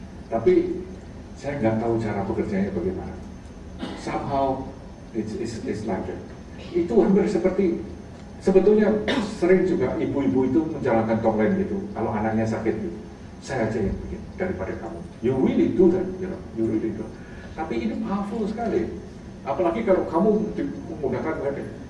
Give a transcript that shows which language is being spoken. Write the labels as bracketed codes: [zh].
[id] Tapi saya nggak tahu cara bekerjanya bagaimana. [en] Somehow it's like that. [id] Itu hampir seperti sebetulnya sering juga ibu-ibu itu menjalankan Tonglen gitu. Kalau anaknya sakit gitu, saya aja yang bikin daripada kamu. [en] You really do that, you know, you really do. [id] Tapi ini powerful sekali. Apalagi kalau kamu menggunakan weapon.